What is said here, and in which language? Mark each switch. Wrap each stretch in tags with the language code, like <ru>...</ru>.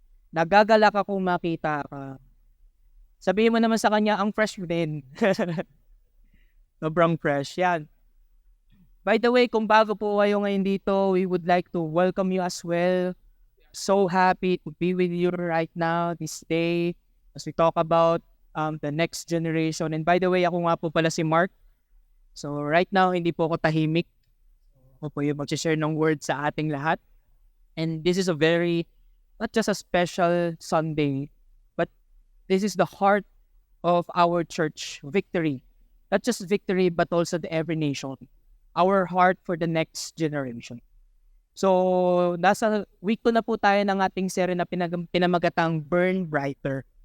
<tl>Nagagalak akong makita ka. Sabihin mo naman sa kanya, ang fresh mo din. Sobrang fresh. Yan.</tl> <en>By the way,</en> <tl>kung bago po kayo ngayon dito,</tl> <en>we would like to welcome you as well. So happy to be with you right now, this day, as we talk about the next generation. And by the way,</en> <tl>ako nga po pala si Mark.</tl> <en>So right now,</en> <tl>hindi po ako tahimik. Ako po yung mag-share ng word sa ating lahat.</tl> <en>And this is a very, not just a special Sunday, but this is the heart of our church, Victory. Not just Victory, but also the every nation. Our heart for the next generation.</en> <tl>So, nasa week 2 na po tayo ng ating serye na pinamagatang Burn Brighter.</tl>